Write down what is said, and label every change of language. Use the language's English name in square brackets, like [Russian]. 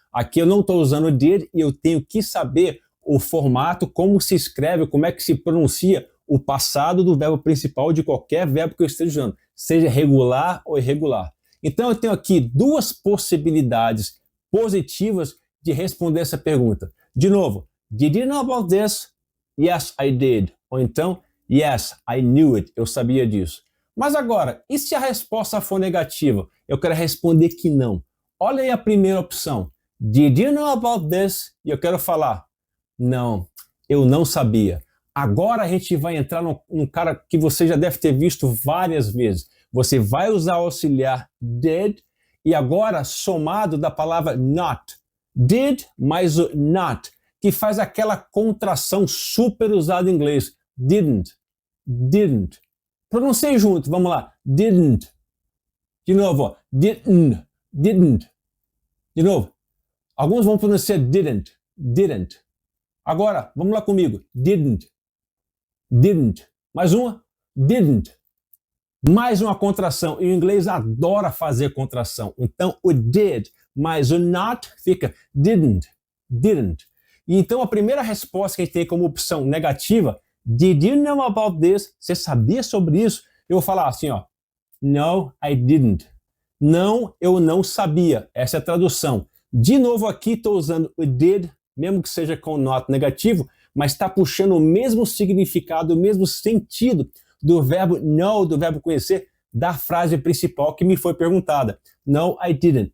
[Portuguese] Aqui eu não estou usando did e eu tenho que saber o formato, como se escreve, como é que se pronuncia o passado do verbo principal de qualquer verbo que eu esteja usando, seja regular ou irregular. Então eu tenho aqui duas possibilidades positivas de responder essa pergunta. De novo, [English] did you know about this? Yes, I did. [Portuguese] Ou então, [English] yes, I knew it. [Portuguese] Eu sabia disso. Mas agora, e se a resposta for negativa? Eu quero responder que não. Olha aí a primeira opção. [English] Did you know about this? [Portuguese] E eu quero falar, não, eu não sabia. Agora a gente vai entrar num cara que você já deve ter visto várias vezes. Você vai usar o auxiliar did e agora somado da palavra not. Did mais o not, que faz aquela contração super usada em inglês. Didn't, didn't. Pronunciei junto, vamos lá. Didn't. De novo, ó. Didn't, didn't. De novo. Alguns vão pronunciar didn't, didn't. Agora, vamos lá comigo. Didn't, didn't. Mais uma. Didn't. Mais uma contração. E o inglês adora fazer contração. Então, o did mais o not fica didn't, didn't. E então, a primeira resposta que a gente tem como opção negativa, [English] did you know about this? [Portuguese] Você sabia sobre isso? Eu vou falar assim, ó. [English] No, I didn't. [Portuguese] Não, eu não sabia. Essa é a tradução. De novo aqui, estou usando o did, mesmo que seja com not negativo, mas está puxando o mesmo significado, o mesmo sentido do verbo know, do verbo conhecer, da frase principal que me foi perguntada. [English] No, I didn't.